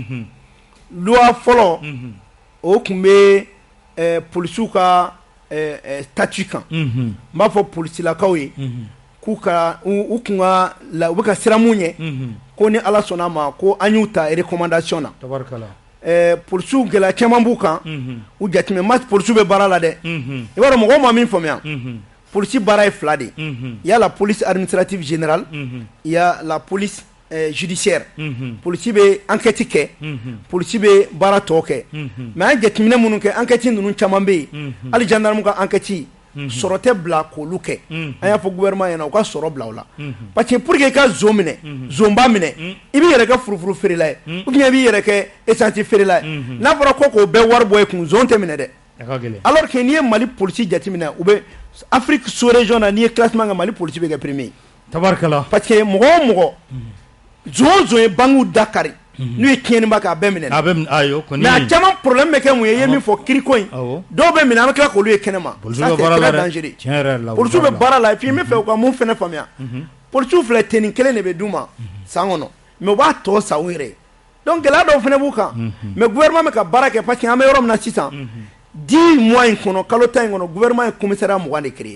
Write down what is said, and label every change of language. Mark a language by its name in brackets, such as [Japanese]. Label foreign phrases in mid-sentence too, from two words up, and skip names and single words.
[Bambara] loi fɔlɔ o tun bɛ polisiw ka statut kan n b'a fɔ polisilakaw ye k'u ka u kun ka u bɛ ka siran mun ɲɛ ko ni Ala sɔnna a ma ko an y'u ta recommandation na polisiw gɛlɛya caman b'u kan u jateminɛ ma polisiw bɛ baara la dɛ i b'a dɔn mɔgɔw ma min faamuya polisi baara ye fila de [French] il y a la police administrative générale il y a la police judiciaire [Bambara] polisi bɛ enquête kɛ polisi bɛ baara tɔ kɛ mais an jateminɛ minnu kɛ enquête ninnu caman bɛ yen hali gendarme ka enquête sɔrɔ tɛ bila k'olu kɛ an y'a fɔ gouvernement ɲɛna u ka sɔrɔ bila o la [French] parce que pour que [Bambara] i ka zon minɛ zonba minɛ i b'i yɛrɛ kɛ furufuru feerela ye [French] ou bien [Bambara] i b'i yɛrɛ kɛ essence feerela ye n'a fɔra ko k'o bɛɛ wari bɔ i kun zon tɛ minɛ dɛ [French] alors que [Bambara] n'i ye Mali polisi jateminɛ u bɛ [French] Afrique sous-région [Bambara] na n'i ye classement kɛ Mali polisi bɛ kɛ premier tabarikala [French] parce que [Bambara] mɔgɔ o mɔgɔ zon o zon ye bangiw dakari n'u ye tiɲɛniba kɛ a bɛɛ minɛ mais a caman problème bɛ kɛ mun ye i ye min fɔ kiriko in dɔw bɛ minɛ an bɛ tila k'olu ye kɛnɛma [French] ça c'est très dangereux [Bambara] polisiw bɛ baara la [French] et puis [Bambara] n bɛ fɛ u ka mun fɛnɛ faamuya polisiw filɛ tenni kelen de bɛ d'u ma san kɔnɔ mais u b'a tɔ sa u yɛrɛ donc gɛlɛya dɔw fɛnɛ b'u kan [French] mais gouvernement [Bambara] bɛ ka baara kɛ [French] parce que [Bambara] an bɛ yɔrɔ min na sisan 10 mois in kɔnɔ kalo 10 in kɔnɔ gouvernement ye commissariat 20 de créer